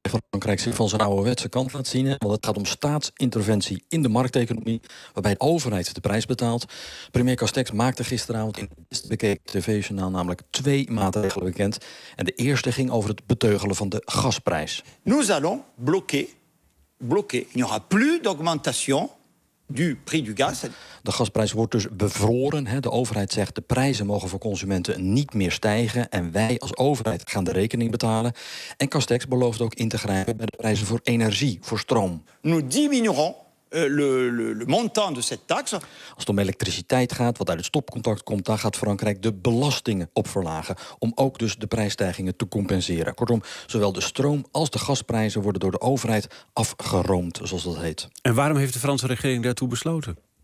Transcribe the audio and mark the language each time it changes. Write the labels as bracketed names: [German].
[Dutch] Frankrijk zich van zijn ouderwetse kant laat zien. Want het gaat om staatsinterventie in de markteconomie, waarbij de overheid de prijs betaalt. Premier Castex maakte gisteravond in het bekeken tv-journaal namelijk twee maatregelen bekend. En de eerste ging over het beteugelen van de gasprijs. [French] Nous allons bloquer. Il n'y aura plus d'augmentation du prix du gaz. [Dutch] De gasprijs wordt dus bevroren. De overheid zegt de prijzen mogen voor consumenten niet meer stijgen en wij als overheid gaan de rekening betalen. En Castex belooft ook in te grijpen bij de prijzen voor energie, voor stroom. [French] Nous diminuerons le montant de cette taxe. [Dutch] Als het om elektriciteit gaat, wat uit het stopcontact komt, dan gaat Frankrijk de belastingen op verlagen om ook dus de prijsstijgingen te compenseren. Kortom, zowel de stroom als de gasprijzen worden door de overheid afgeroomd, zoals dat heet. En waarom heeft de Franse regering daartoe besloten?